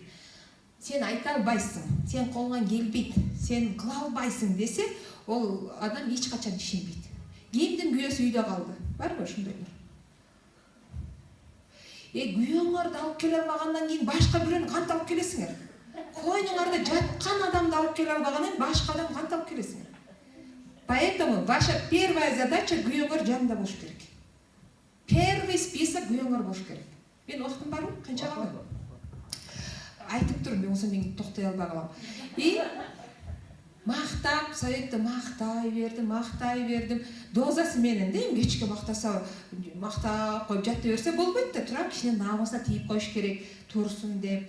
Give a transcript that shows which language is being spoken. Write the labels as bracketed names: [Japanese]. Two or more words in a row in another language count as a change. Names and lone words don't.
[Kyrgyz] Сен айта албайсың, сен колуңан келбейт, сен кыла албайсың десе, ол адам эч качан ишенбейт. Кимдин күйөөсү үйдө калды? Барбы ошондойлор? Күйөөңөрдү алып келе албагандан кийин башка бирөөнү кантип алып келесиңер? Койнуңарда жаткан адамды алып келе албагандан кийин башка адамды кантип алып келесиңер? [Russian] Поэтому ваша первая задача [Kyrgyz] күйөөңөр жанында болуш керек. [Russian] Первый список [Kyrgyz] күйөөңөр болуш керек. Мен убактым барбы? Канча калды? Айтып турум, мен осондон кийин токтой албай калам. И мактап, Советти мактай бердим. Дозасы менен да, кечке мактаса, мактап коюп жата берсе болбойт да, тура кичине намысына тийип коюш керек, турсун деп.